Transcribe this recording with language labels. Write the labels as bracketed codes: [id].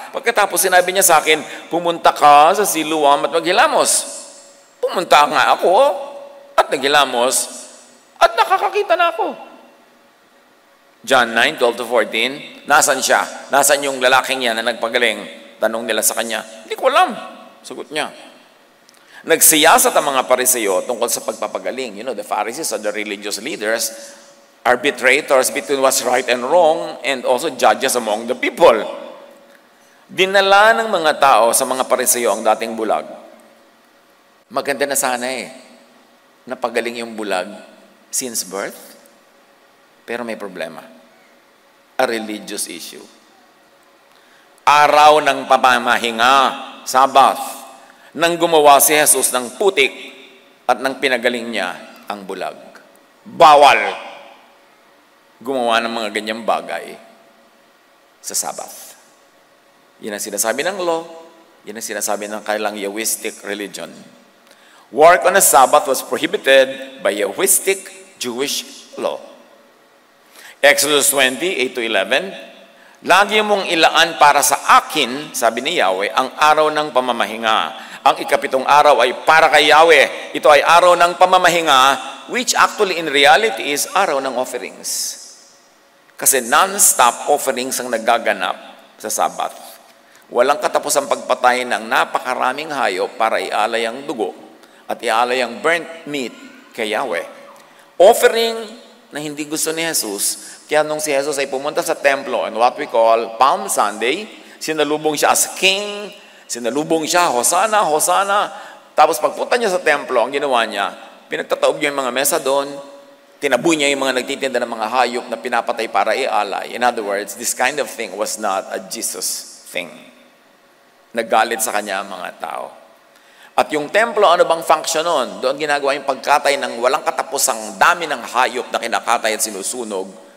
[tl] Pagkatapos sinabi niya sa akin, pumunta ka sa Siloam at maghilamos. Pumunta nga ako at naghilamos at nakakakita na ako. John 9:12-14, nasan siya? Nasan yung lalaking yan na nagpagaling? Tanong nila sa kanya, hindi ko alam. Sagot niya. Nagsiyasat ang mga Pariseo tungkol sa pagpapagaling. [en] You know, the Pharisees are the religious leaders, arbitrators between what's right and wrong, and also judges among the people. [tl] Dinala ng mga tao sa mga Pariseo ang dating bulag. Maganda na sana napagaling yung bulag since birth. Pero may problema. [en] A religious issue. [tl] Araw ng pamamahinga, Sabbath, nang gumawa si Jesus ng putik at nang pinagaling niya ang bulag. Bawal gumawa ng mga ganyang bagay sa Sabbath. Yan ang sinasabi ng law, yan ang sinasabi ng kailang Yahwistic religion. [en] Work on a Sabbath was prohibited by Yahwistic Jewish law. [tl] Exodus 20:8-11, lagi mong ilaan para sa akin, sabi ni Yahweh, ang araw ng pamamahinga. Ang ikapitong araw ay para kay Yahweh. Ito ay araw ng pamamahinga, [en] which actually in reality is [tl] araw ng offerings. Kasi non-stop offerings ang nagaganap sa Sabbath. Walang katapos ang pagpatay ng napakaraming hayop para ialay ang dugo at ialay ang burnt meat kay Yahweh. Offering na hindi gusto ni Jesus. Kaya nung si Jesus ay pumunta sa templo [en] on what we call Palm Sunday, [tl] sinalubong siya as king, sinalubong siya, Hosanna, Hosanna. Tapos pagpunta niya sa templo, ang ginawa niya, pinagtataob niya yung mga mesa doon, tinaboy niya yung mga nagtitinda ng mga hayop na pinapatay para ialay. [en] In other words, this kind of thing was not a Jesus thing. [tl] Naggalit sa kanya ang mga tao. At yung templo, ano bang function nun? Doon ginagawa yung pagkatay ng walang katapusang dami ng hayop na kinakatay at sinusunog.